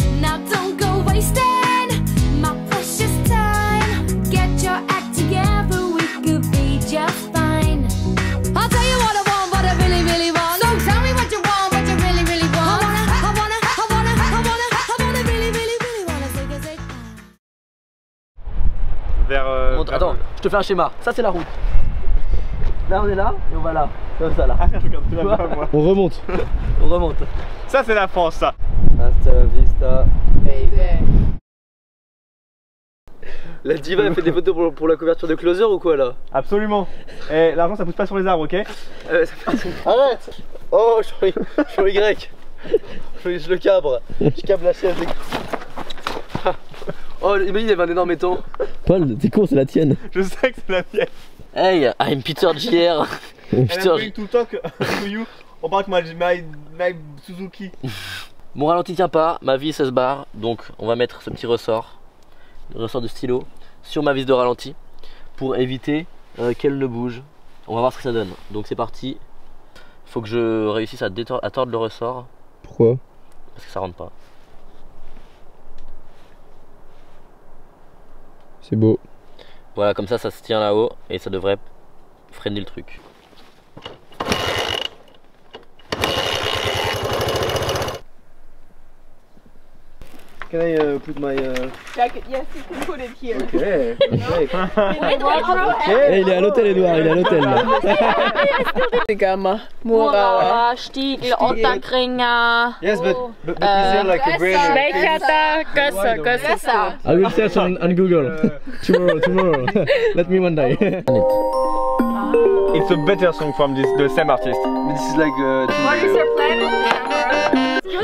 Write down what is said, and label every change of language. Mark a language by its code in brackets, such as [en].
[en] Now don't go wasting my precious time. Get your act together, we could be just fine. I'll tell you what I want, what I really, really want. So tell me what you want, what you really, really want. I wanna really, really, really wanna zig. [fr] Vers. Attends, je te fais un schéma. Ça c'est la route. Là on est là et on va là. Comme ça là. On remonte. On remonte. Ça c'est la France ça. [es] Hasta la vista. [fr] La diva elle fait des photos pour la couverture de Closer ou quoi là? Absolument. Et l'argent ça pousse pas sur les arbres, ok? Arrête. Oh je suis au Y. Je le cabre. Je cabre la chaise. Oh imagine il y avait un énorme étang. Paul, t'es con, c'est la tienne. Je sais que c'est la mienne. [en] Hey, I'm Peter JR. And Peter I'm going to talk to you about my Suzuki. [fr] Mon ralenti tient pas, ma vis elle se barre, donc on va mettre ce petit ressort, le ressort de stylo, sur ma vis de ralenti pour éviter qu'elle ne bouge. On va voir ce que ça donne. Donc c'est parti. Faut que je réussisse à tordre le ressort Pourquoi? parce que ça rentre pas. C'est beau. Voilà, comme ça se tient là-haut et ça devrait freiner le truc. [en] Can I put my... Jacket, yes, you can put it here. Okay, okay. Hey, [fr] il est à l'hôtel Edouard, il est à l'hôtel là. Mura, Stiegel, Otterkringer. [en] Yes, but is there like a brand? Gösser. I will search on Google. Tomorrow. Let me one day. It's a better song from the same artist. This is like... What is your plan with the camera?